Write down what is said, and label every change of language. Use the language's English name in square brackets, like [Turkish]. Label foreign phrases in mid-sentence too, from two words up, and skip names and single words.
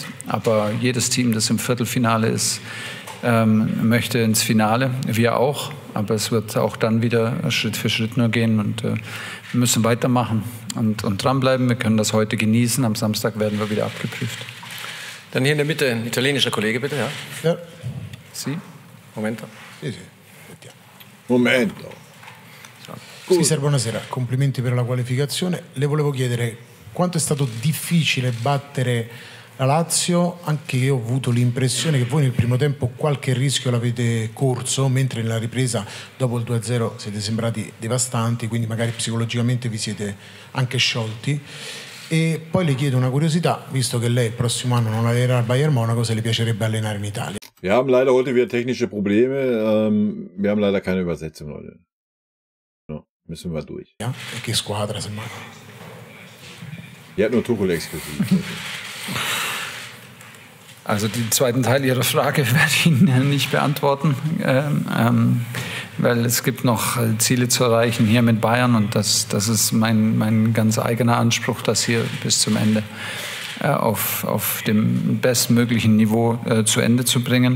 [German] Aber jedes Team, das im Viertelfinale ist, möchte ins Finale. Wir auch. Aber es wird auch dann wieder Schritt für Schritt nur gehen. Und wir müssen weitermachen und dranbleiben. Wir können das heute genießen. Am Samstag werden wir wieder abgeprüft. Dann hier in der Mitte ein italienischer Kollege, bitte. Ja. Ja. Sie? [Italian] Momento. Sì. Momento. Sì, sir, buonasera. Complimenti per la qualificazione. Le volevo chiedere quanto è stato difficile battere la Lazio, anche io ho avuto l'impressione che voi nel primo tempo qualche rischio l'avete corso, mentre nella ripresa dopo il 2-0 siete sembrati devastanti, quindi magari psicologicamente vi siete anche sciolti. E poi le chiedo una curiosità, visto che lei il prossimo anno non allenerà al Bayern Monaco, se le piacerebbe allenare in Italia. [German] Wir haben leider heute wieder technische Probleme. Wir haben leider keine Übersetzung, Leute. No, müssen wir durch. Ja? [Italian] E che squadra, semmai? [German] Die hat nur Tuchel exklusiv. Also den zweiten Teil Ihrer Frage werde ich Ihnen nicht beantworten, weil es gibt noch Ziele zu erreichen hier mit Bayern, und das ist mein ganz eigener Anspruch, das hier bis zum Ende auf dem bestmöglichen Niveau zu Ende zu bringen.